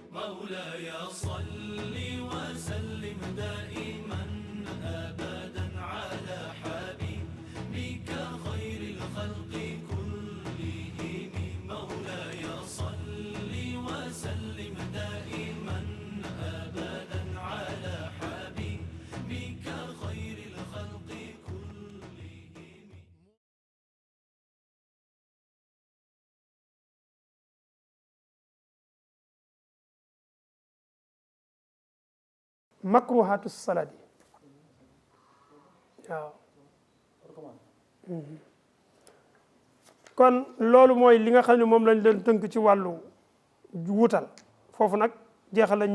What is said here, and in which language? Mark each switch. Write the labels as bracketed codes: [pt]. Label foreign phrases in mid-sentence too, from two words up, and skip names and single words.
[ar] مولاي صل وسلم دائما أبدا على حبيبك خير الخلق كلهم مولاي صل وسلم دائما أبدا على حبيبك خير الخلق كلهم. مكروهات الصلاة [wo] yi waaw kon loolu mooy li nga xam ne moom lañ leen tënk ci wàllu wutal foofu nag jeexal la ñu